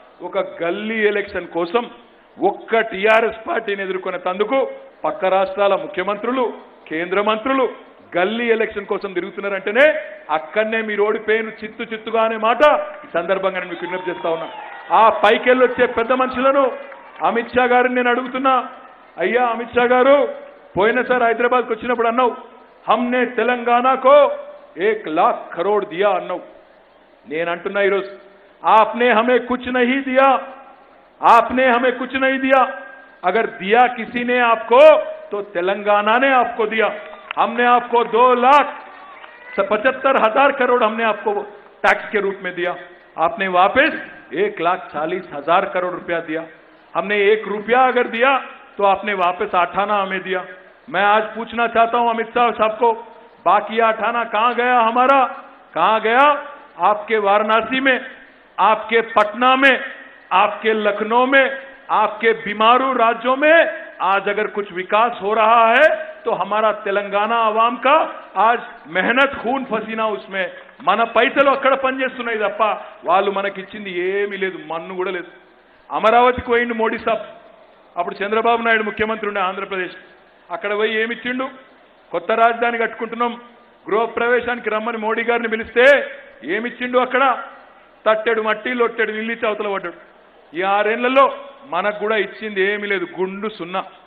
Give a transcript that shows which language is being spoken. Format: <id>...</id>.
<te>ఒక గల్లీ ఎలక్షన్ కోసం ఒక్క టీఆర్ఎస్ పార్టీని ఎదుర్కొనే తందుకు పక్క రాష్ట్రాల ముఖ్యమంత్రులు, కేంద్ర మంత్రులు గల్లీ ఎలక్షన్ కోసం తిరుగుతున్నారంటేనే అక్కడనే మీరు ఓడిపోయిన చిత్తుగా అనే మాట ఈ సందర్భంగా నేను మీకు విజ్ఞప్తి చేస్తా ఉన్నా. ఆ పైకెళ్ళి వచ్చే పెద్ద మనుషులను అమిత్ షా గారిని నేను అడుగుతున్నా, అయ్యా అమిత్ షా గారు, పోయినసారి హైదరాబాద్కి వచ్చినప్పుడు అన్నావు</te> <hi>హమ్నే తెలంగాణకో 1,00,000 కరోడ్ దియా</hi> <te>అన్నావు. నేను అంటున్నా ఈరోజు,</te> <hi>आपने हमें कुछ नहीं दिया, आपने हमें कुछ नहीं दिया. अगर दिया किसी ने आपको तो तेलंगाना ने आपको दिया. हमने आपको 2,75,000 करोड़ हमने आपको टैक्स के रूप में दिया. आपने वापस 1,40,000 करोड़ रुपया दिया. हमने 1 रुपया अगर दिया तो आपने वापस 8 आना हमें दिया. मैं आज पूछना चाहता हूं अमित शाह साहब को, बाकी 8 आना कहां गया हमारा? कहां गया? आपके वाराणसी में, आपके पटना में, आपके लखनऊ में, आपके बीमारू राज्यों में आज अगर कुछ विकास हो रहा है तो हमारा तेलंगाना आवाम का आज मेहनत खून पसीना उसमें</hi> <te>మన పైసలు అక్కడ పనిచేస్తున్నాయి తప్ప వాళ్ళు మనకిచ్చింది ఏమీ లేదు, మన్ను కూడా లేదు. అమరావతికి పోయిండు మోడీ సాబ్, అప్పుడు చంద్రబాబు నాయుడు ముఖ్యమంత్రి ఉండే ఆంధ్రప్రదేశ్. అక్కడ పోయి ఏమిచ్చిండు? కొత్త రాజధాని కట్టుకుంటున్నాం, గృహప్రవేశానికి రమ్మని మోడీ గారిని పిలిస్తే ఏమిచ్చిండు? అక్కడ తట్టెడు మట్టి లొట్టెడు నీళ్ళు ఇచ్చి అవతల పడ్డాడు. ఈ 6 ఏళ్లలో మనకు కూడా ఇచ్చింది ఏమీ లేదు, గుండు సున్నా.</te>